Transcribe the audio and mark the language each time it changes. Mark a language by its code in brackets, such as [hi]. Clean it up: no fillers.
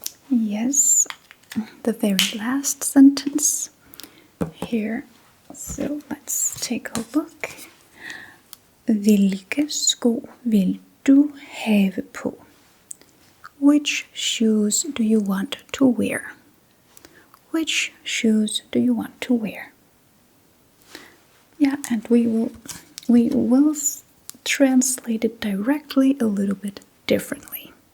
[en] Yes, the very last sentence here. So let's take a look. [da] Hvilke sko vil du have på? [en] Which shoes do you want to wear? Which shoes do you want to wear? Yeah, and we will translate it directly a little bit differently.